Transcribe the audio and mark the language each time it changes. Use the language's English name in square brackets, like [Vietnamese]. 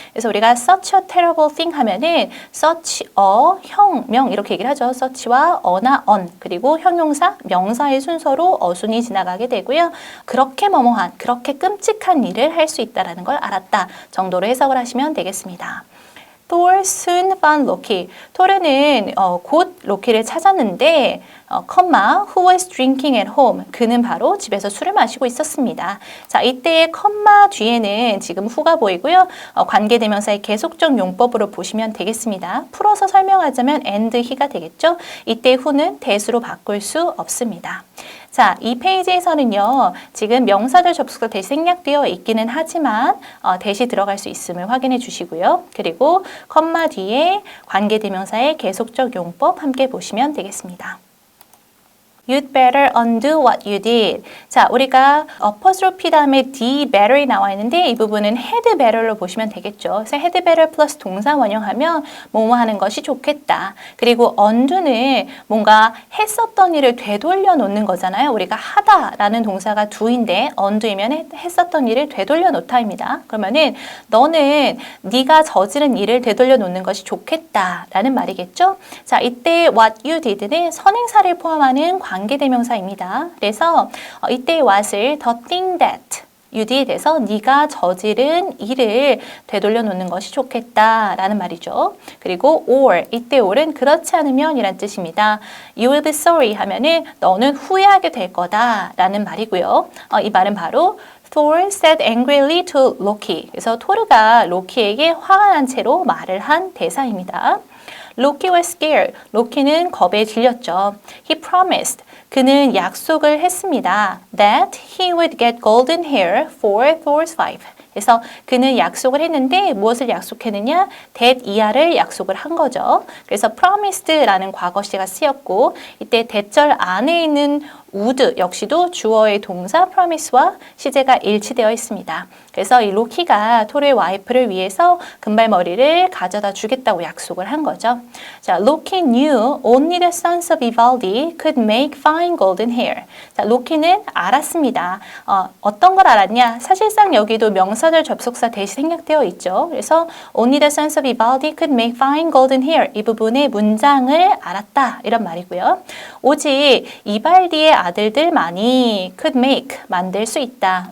[Korean] 그래서 우리가 [English] such a terrible thing [Korean] 하면은 such a, 형, 명 이렇게 얘기를 하죠. such와 어나 on 그리고 형용사, 명사의 순서로 어순이 지나가게 되고요. 그렇게 뭐뭐한, 그렇게 끔찍한 일을 할 수 있다는 걸 알았다 정도로 해석을 하시면 되겠습니다. [English] Thor soon found Loki. [Korean] 토르는 곧 로키를 찾았는데 [English] who was drinking at home. [Korean] 그는 바로 집에서 술을 마시고 있었습니다. 자, 이때의 컴마 뒤에는 지금 who가 보이고요. 관계대명사의 계속적 용법으로 보시면 되겠습니다. 풀어서 설명하자면 [English] and he [Korean] 가 되겠죠. 이때 who는 that으로 바꿀 수 없습니다. 자, 이 페이지에서는요, 지금 명사절 접속사 that이 생략되어 있기는 하지만 that이 들어갈 수 있음을 확인해 주시고요. 그리고 컴마 뒤에 관계대명사의 계속적 용법 함께 보시면 되겠습니다. [English] You'd better undo what you did. [Korean] 자, 우리가 apostrophe 다음에 [English] d better [Korean] 이 나와 있는데 이 부분은 had better로 보시면 되겠죠. 그래서 had better 플러스 동사 원형하면 뭐뭐 하는 것이 좋겠다. 그리고 undo는 뭔가 했었던 일을 되돌려 놓는 거잖아요. 우리가 하다라는 동사가 do인데 undo이면 했었던 일을 되돌려 놓다입니다. 그러면은 너는 네가 저지른 일을 되돌려 놓는 것이 좋겠다라는 말이겠죠. 자, 이때 [English] what you did [Korean] 는 선행사를 포함하는 관계대명사입니다. 그래서 이때 what을 [English] the thing that you did [Korean] 에서 네가 저지른 일을 되돌려 놓는 것이 좋겠다라는 말이죠. 그리고 or, 이때 or은 그렇지 않으면 이란 뜻입니다. [English] You will be sorry [Korean] 하면은 너는 후회하게 될 거다라는 말이고요. 이 말은 바로 [English] Thor said angrily to Loki. [Korean] 그래서 토르가 로키에게 화가 난 채로 말을 한 대사입니다. [English] Loki was scared. [Korean] 로키는 겁에 질렸죠. [English] He promised. [Korean] 그는 약속을 했습니다. [English] That he would get golden hair for Thor's wife. [Korean] 그래서 그는 약속을 했는데 무엇을 약속했느냐? that 이하를 약속을 한 거죠. 그래서 promised라는 과거시가 쓰였고 이때 대절 안에 있는 would 역시도 주어의 동사 promise와 시제가 일치되어 있습니다. 그래서 이 로키가 토르의 와이프를 위해서 금발머리를 가져다 주겠다고 약속을 한 거죠. [English] 자, Loki knew only the sons of Ivaldi could make fine golden hair. [Korean] 자, 로키는 알았습니다. 어떤 걸 알았냐? 사실상 여기도 명사절 접속사 대시 생략되어 있죠. [English] 그래서 only the sons of Ivaldi could make fine golden hair. [Korean] 이 부분의 문장을 알았다. 이런 말이고요. 오직 이발디의 아들들만이 [English] could make, [Korean] 만들 수 있다.